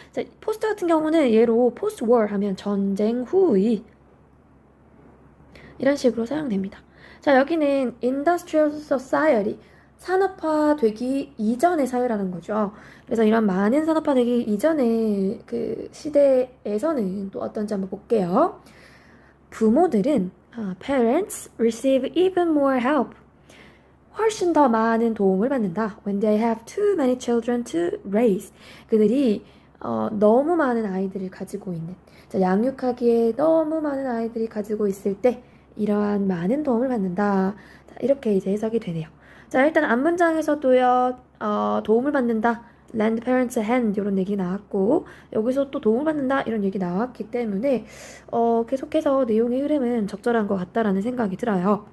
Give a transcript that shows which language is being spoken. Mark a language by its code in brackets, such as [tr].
[ko] 자, post 같은 경우는 얘로 post war 하면 전쟁 후의 이런 식으로 사용됩니다. 자, 여기는 industrial society, 산업화되기 이전의 사회라는 거죠. 그래서 이런 많은 산업화되기 이전의 그 시대에서는 또 어떤지 한번 볼게요. 부모들은 [en] parents receive even more help. [ko] 훨씬 더 많은 도움을 받는다. [en] When they have too many children to raise. [ko] 그들이 너무 많은 아이들을 가지고 있는, 자, 양육하기에 너무 많은 아이들이 가지고 있을 때 이러한 많은 도움을 받는다. 자, 이렇게 이제 해석이 되네요. 자, 일단 앞문장에서도요, 도움을 받는다. [en] lend parents a hand [ko] 이런 얘기 나왔고, 여기서 또 도움을 받는다 이런 얘기 나왔기 때문에 계속해서 내용의 흐름은 적절한 것 같다라는 생각이 들어요.